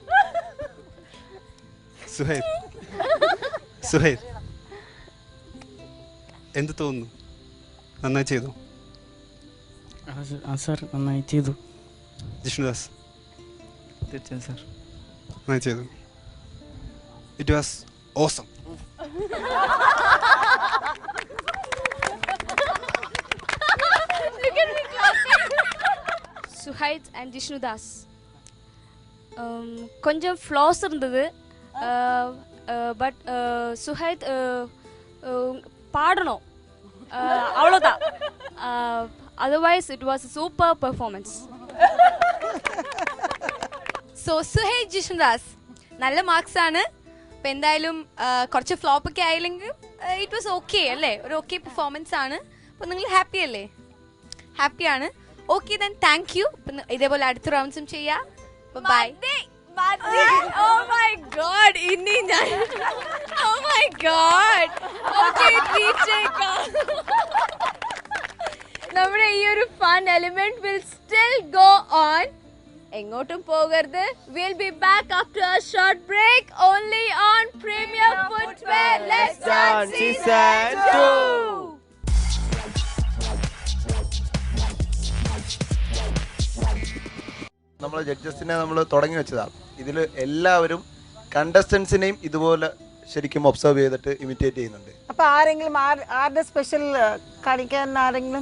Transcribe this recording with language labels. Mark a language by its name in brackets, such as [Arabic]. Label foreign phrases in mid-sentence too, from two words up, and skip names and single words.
[Malayalam] സുഹൈദ് എന്ത് തോന്നുന്നു? നന്നായി ചെയ്തു. സാർ നന്നായി ചെയ്തു. ജിഷ്ണുദാസ് തീർച്ചയായും സാർ നന്നായി ചെയ്തു. [English] It was awesome. [Tamil] சுஹைத் அண்ட் ஜிஷ்ணுதாஸ் கொஞ்சம் ஃப்ளாஸ் இருந்தது. பட் சுஹைத் பாடணும், அவ்வளோதான். [English] Otherwise it was super performance. [Malayalam] സോ സുഹൈദ് ജിഷ്ണുദാസ് നല്ല മാർക്സ് ആണ്. അപ്പം എന്തായാലും കുറച്ച് ഫ്ലോപ്പ് ഒക്കെ ആയില്ലെങ്കിൽ [English] it was okay [Malayalam] അല്ലേ? ഒരു [English] okay performance [Malayalam] ആണ്. അപ്പം നിങ്ങൾ ഹാപ്പി അല്ലേ? ഹാപ്പിയാണ്. [English] okay then thank you. [Malayalam] അപ്പം ഇതേപോലെ അടുത്ത റൗണ്ട്സും ചെയ്യാം. ബൈ. [English] Oh my god, [Malayalam] ഇനി ഞാൻ [English] oh my god. Okay, DJ [Malayalam] നമ്മുടെ ഈ ഒരു [English] fun element will still go on. [Malayalam] എങ്ങോട്ടും പോകരുത്. [English] We'll be back after a short break only on Premier Footwear. Let's dance season 2. [Malayalam] നമ്മൾ ജഡ്ജസിനെ നമ്മൾ തുടങ്ങി വെച്ചതാണ്. ഇതിൽ എല്ലാവരും കണ്ടസ്റ്റൻസിനെയും ഇതുപോലെ ശരിക്കും ഒബ്സർവ് ചെയ്തിട്ട് ഇമിറ്റേറ്റ് ചെയ്യുന്നുണ്ട്. അപ്പൊ ആരെങ്കിലും ആരുടെ സ്പെഷ്യൽ കാണിക്കാൻ ആരെങ്കിലും?